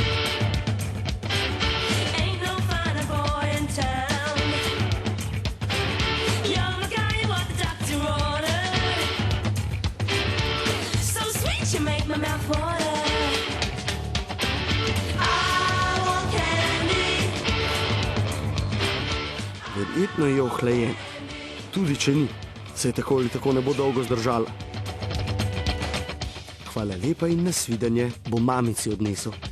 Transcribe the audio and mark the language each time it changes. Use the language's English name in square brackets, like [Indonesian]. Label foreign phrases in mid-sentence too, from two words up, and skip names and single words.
[English] Ain't no finer boy in town. You're my guy, what the doctor ordered. So sweet you make my mouth water. I want candy. [Slovenian] Verjetno je ohlajen. Tudi če ni, se tako ali tako ne bo dolgo zdržala. Hvala lepa in nasvidenje, bo mamici odnesel.